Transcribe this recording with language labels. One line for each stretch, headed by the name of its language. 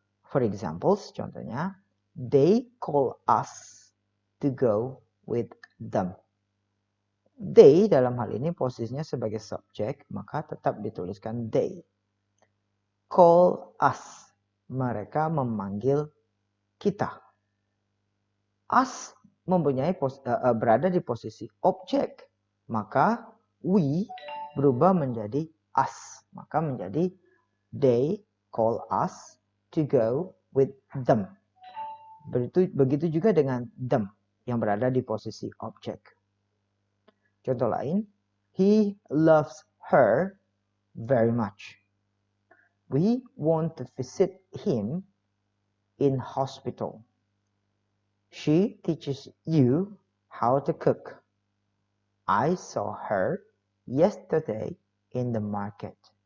English: For examples,
Indonesian: contohnya,
English: they call us to go with them.
Indonesian: They dalam hal ini posisinya sebagai subjek, maka tetap dituliskan they.
English: Call us,
Indonesian: mereka memanggil kita. Us mempunyai berada di posisi objek, maka we berubah menjadi us, maka menjadi
English: they call us to go with them.
Indonesian: Begitu juga dengan them yang berada di posisi objek. Contoh lain,
English: he loves her very much. We want to visit him in hospital. She teaches you how to cook. I saw her yesterday in the market.